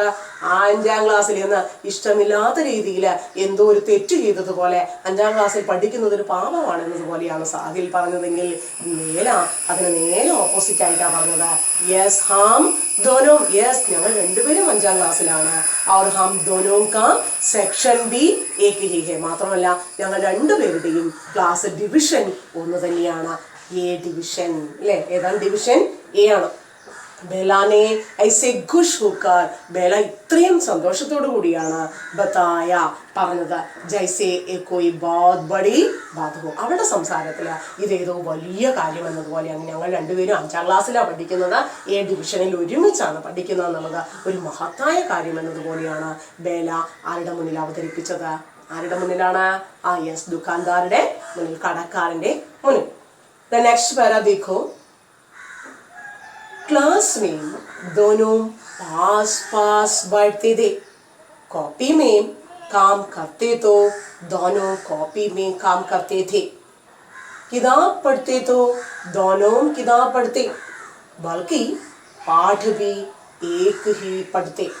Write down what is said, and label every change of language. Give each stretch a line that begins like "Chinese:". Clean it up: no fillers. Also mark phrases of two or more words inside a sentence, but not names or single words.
Malayalam: 5ാം ക്ലാസ്സിൽ എന്ന്. ഇഷ്ടമില്ലാത്ത രീതിയിൽ എന്തോ ഒരു തെറ്റ് ചെയ്തതുപോലെ 5ാം ക്ലാസ്സിൽ പഠിക്കുന്നത് ഒരു പാപമാണെന്നതുപോലെയാണ് സാഹിൽ പറഞ്ഞതെങ്കിൽ ബേല അതിന് നേരെ ഓപ്പോസിറ്റ് ആയിട്ടാണ് പറഞ്ഞത്. യെസ്
Hindi: हम दोनों,
Malayalam: യെസ് ഞങ്ങൾ രണ്ടുപേരും 5ാം ക്ലാസ്സിലാണ്.
Hindi: और हम दोनों का सेक्शन भी एक ही है,
Malayalam: മാത്രമല്ല ഞങ്ങൾ രണ്ടുപേരുടെയും
English: class division
Malayalam: ഒന്ന് തന്നെയാണ്.
English: A division
Malayalam: അല്ലേ? ഏതാണ് ഡിവിഷൻ? എ ആണ്.
Hindi: बेला ने ऐसे खुश होकर,
Malayalam: ബേല ഇത്രയും സന്തോഷത്തോടു കൂടിയാണ് ബതായ പറഞ്ഞത്,
Hindi: जैसे कोई बहुत बड़ी बात हो,
Malayalam: അവളുടെ സംസാരത്തിൽ ഇതേതോ വലിയ കാര്യം എന്നതുപോലെയാണ്. ഞങ്ങൾ രണ്ടുപേരും 5ാം ക്ലാസ്സിലാണ് പഠിക്കുന്നത്, എ ഡിവിഷനിൽ ഒരുമിച്ചാണ് പഠിക്കുന്നത് എന്നുള്ളത് ഒരു മഹത്തായ കാര്യം എന്നതുപോലെയാണ് ബേല ആരുടെ മുന്നിൽ അവതരിപ്പിച്ചത്? ആരുടെ മുന്നിലാണ്? യെസ്, ദുക്കാൻദാരുടെ മുന്നിൽ, കടക്കാരൻ്റെ മുന്നിൽ.
English: the next para
Hindi: देखो, क्लास में दोनों पास पास बैठते थे, कॉपी में काम करते तो दोनों कॉपी में काम करते थे, किताब पढ़ते तो दोनों किताब पढ़ते, बल्कि पाठ भी एक ही पढ़ते.